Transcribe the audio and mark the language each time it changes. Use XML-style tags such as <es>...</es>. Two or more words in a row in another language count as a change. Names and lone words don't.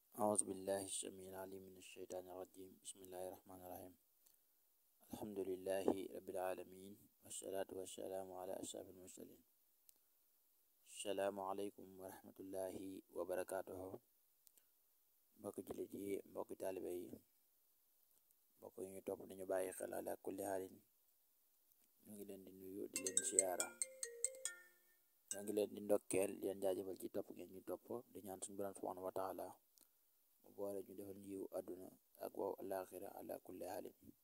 <ar>أعوذ بالله السميع العليم من الشيطان الرجيم بسم الله الرحمن الرحيم الحمد لله رب العالمين والصلاة والسلام على أشرف المرسلين السلام عليكم ورحمة الله وبركاته</ar> <wo>mbokki jullit yi mbokki taalibe yi mbokk yi ñu topp dañu bàyyi xel</wo> <ar>على كل حال</ar> <wo>ñu ngi leen di nuyu di leen siyaara ñoo ngi leen di ndokkeel di leen jaajëfal ci topp ngeen ñu topp di ñaan suñu borom</wo> <ar>سبحانه وتعالى</ar> <wo>mu boole ñu defal njiwu àdduna ak waaw alaxira</wo> <ar>على كل حال</ar>